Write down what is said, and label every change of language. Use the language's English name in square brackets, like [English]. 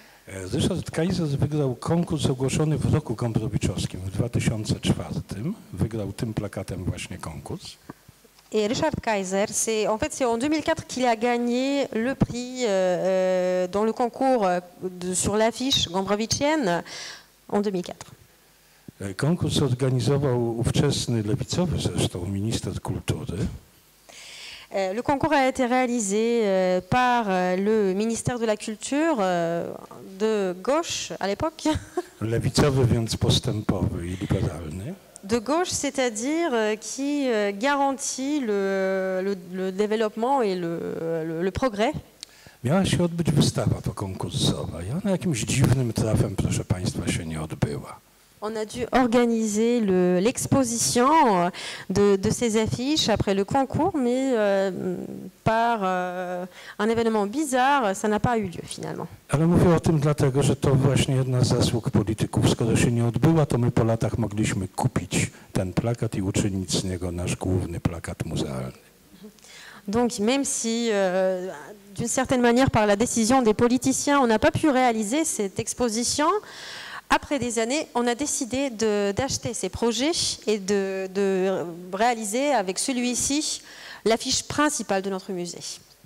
[Polish] Ryszard Kaiser wygrał konkurs ogłoszony w roku gombrowiczowskim w 2004. Wygrał tym plakatem właśnie konkurs. [French] Et Ryszard Kaiser, c'est en 2004 qu'il a gagné le prix dans le concours sur l'affiche gombrowiczienne en 2004. [Polish] Konkurs organizował ówczesny lewicowy zresztą minister kultury. [French] Le concours a été réalisé par le ministère de la Culture de gauche à l'époque. [Polish] Lewicowy, więc postępowy i liberalny. [French] De gauche, c'est-à-dire qui garantit le développement et le progrès. [Polish] Miała się odbyć wystawa pokonkursowa i ona jakimś dziwnym trafem, proszę Państwa, się nie odbyła. [French] On a dû organiser l'exposition de ces affiches après le concours, mais par un événement bizarre, ça n'a pas eu lieu finalement. [Polish] Ale mówię o tym dlatego, że to właśnie jedna z zasług polityków. Skoro się nie odbyła, to my po latach mogliśmy kupić ten plakat i uczynić z niego nasz główny plakat muzealny. [French] Donc même si, d'une certaine manière, par la décision des politiciens, on n'a pas pu réaliser cette exposition, après des années, on a décidé d'acheter ces projets et de réaliser avec celui-ci l'affiche principale de notre musée.